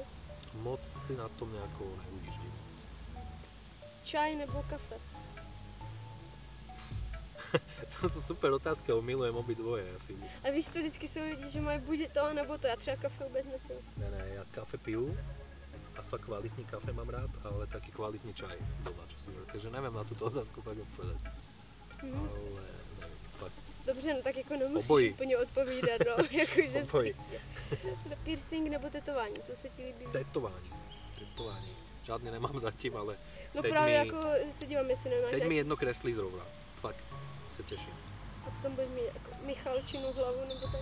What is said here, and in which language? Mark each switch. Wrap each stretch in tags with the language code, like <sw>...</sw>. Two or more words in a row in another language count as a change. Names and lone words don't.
<cs>Moc si na tom nejako neujíždím. Čaj nebo kafe?</cs> <sk>To sú super otázky, ale milujem obidvoje asi.</sk> <cs>A víš, to vždycky jsou lidi, že mají buď to nebo to, já třeba kafe vůbec nepiju. Ne, ja kafe piju a fakt kvalitní kafe mám rád,</cs> <sk>ale taký kvalitní čaj doma, čo si hovorí. Takže neviem na túto otázku fakt odpovedať. Ale neviem, fakt.</sk> <cs>Dobře, no tak jako nemusíš Obojí. úplně odpovídat, no, jakože Obojí. Piercing nebo tetování, co se ti líbí? Tetování. Žádný nemám zatím, ale no teď právě jako se dívám, jestli nemáš. Teď mi jedno kreslí zrovna, fakt, se těším. A to tam budeš mít jako Michalčinu hlavu nebo tam?</cs>